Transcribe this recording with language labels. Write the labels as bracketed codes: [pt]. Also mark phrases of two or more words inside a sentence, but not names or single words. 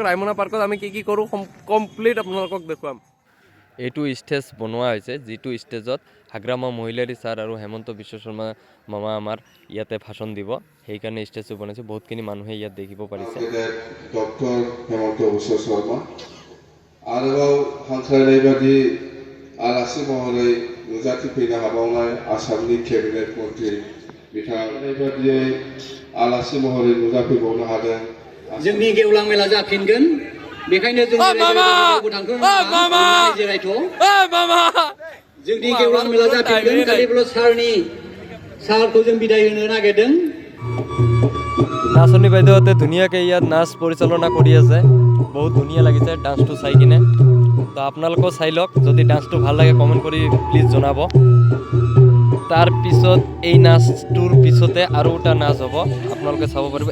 [as] ৰায়মনা পাৰ্কত আমি কি কি কৰোঁ কমপ্লিট আপোনালোকক দেখুৱাম। এইটো ষ্টেজ বনোৱা হৈছে, যিটো ষ্টেজত হাগ্ৰামা মহিলাৰী ছাৰ আৰু হেমন্ত বিশ্ব শৰ্মা মামা আমাৰ ইয়াতে ভাষণ দিব। সেইকাৰণে ষ্টেজটো বনাইছে। বহুতখিনি মানুহে ইয়াত দেখিব পাৰিছে। [brx] ডক্টৰ হেমন্ত বিশ্ব শৰ্মা आरोबाव हांख्रायनाय बादि आलासि महरै नुजाथिफैनो हाबावनाय आसामनि केबिनेट मन्त्रि बिथाङा बादियै आलासि महरै नुजाफैबावनो हादों। जोंनि गेवलां मेला जाफिनगोन, बेखायनो जों जिरायथ'। जोंनि गेवलां मेला जाफिनगोन, खालिबोल' सारखौ जों बिदाय होनो नागिरदों। [as] নাচনী বাইদেউহঁতে ধুনীয়াকৈ ইয়াত নাচ পৰিচালনা কৰি আছে। বহুত ধুনীয়া লাগিছে ডান্সটো চাই কিনে। তো আপোনালোকেও চাই লওক। যদি ডান্সটো ভাল লাগে কমেণ্ট কৰি প্লিজ জনাব। তাৰপিছত এই নাচটোৰ পিছতে আৰু এটা নাচ হ'ব, আপোনালোকে চাব পাৰিব।